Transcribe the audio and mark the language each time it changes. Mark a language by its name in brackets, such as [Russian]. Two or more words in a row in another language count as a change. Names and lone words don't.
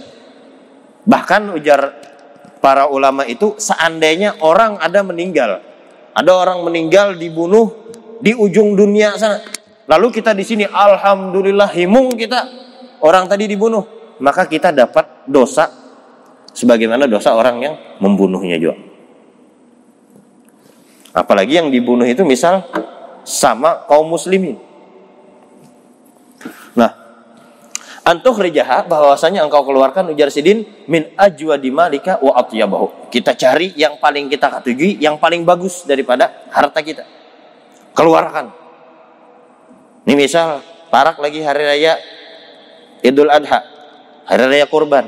[Indonesian] Bahkan ujar para ulama itu, seandainya orang ada orang meninggal dibunuh di ujung dunia sana, lalu kita di sini alhamdulillah himung kita orang tadi dibunuh, maka kita dapat dosa sebagaimana dosa orang yang membunuhnya juga. Apalagi yang dibunuh itu misal sama kaum muslimin. Nah, antukhrijaha, bahwasanya engkau keluarkan, [Banjar] ujar sidin, [Arabic] min ajwadi malika wa atyabahu. [Indonesian] Kita cari yang paling kita ketujui, yang paling bagus daripada harta kita. Keluarkan. [Banjar] Ini misal parak lagi hari raya Idul Adha, hari raya kurban.